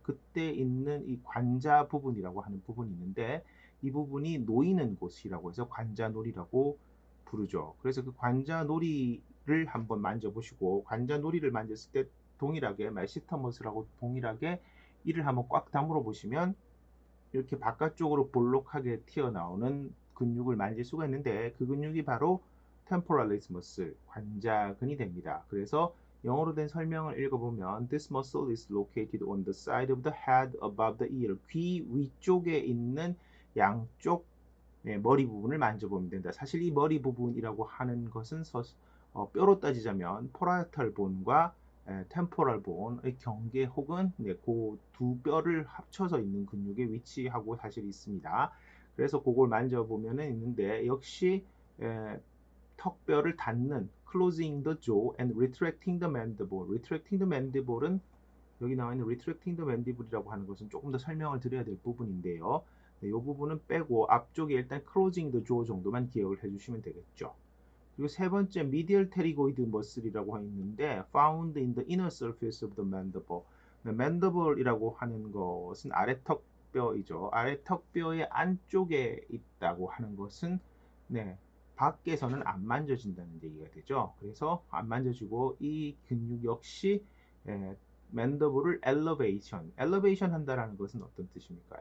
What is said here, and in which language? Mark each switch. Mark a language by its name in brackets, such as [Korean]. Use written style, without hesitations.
[Korean] 그때 있는 이 관자 부분이라고 하는 부분이 있는데, 이 부분이 놓이는 곳이라고 해서 관자놀이라고 부르죠. 그래서 그 관자놀이를 한번 만져보시고, 관자놀이를 만졌을 때 동일하게 메시터머스라고 동일하게 이를 한번 꽉 다물어 보시면 이렇게 바깥쪽으로 볼록하게 튀어나오는 근육을 만질 수가 있는데 그 근육이 바로 템포랄리스 머슬, 관자근이 됩니다. 그래서 영어로 된 설명을 읽어보면 [English] This muscle is located on the side of the head above the ear. [Korean] 귀 위쪽에 있는 양쪽 머리 부분을 만져보면 된다. 사실 이 머리 부분이라고 하는 것은 뼈로 따지자면 포라이탈 본과 템포럴 본의 경계 혹은 그 두 뼈를 합쳐서 있는 근육에 위치하고 사실 있습니다. 그래서 그걸 만져보면 있는데 역시 턱뼈를 닫는 [English] closing the jaw and retracting the mandible. [Korean] retracting the mandible은 여기 나와 있는 retracting the mandible이라고 하는 것은 조금 더 설명을 드려야 될 부분인데요. 이 부분은 빼고 앞쪽에 일단 closing the jaw 정도만 기억을 해주시면 되겠죠. 그리고 세 번째 [English] medial pterygoid muscle이라고 [Korean] 있는데 [English] found in the inner surface of the mandible. [Korean] mandible이라고 하는 것은 아래턱뼈이죠. 아래턱뼈의 안쪽에 있다고 하는 것은 밖에서는 안 만져진다는 얘기가 되죠. 그래서 안 만져지고 이 근육 역시 맨더블을 엘리베이션 한다라는 것은 어떤 뜻입니까?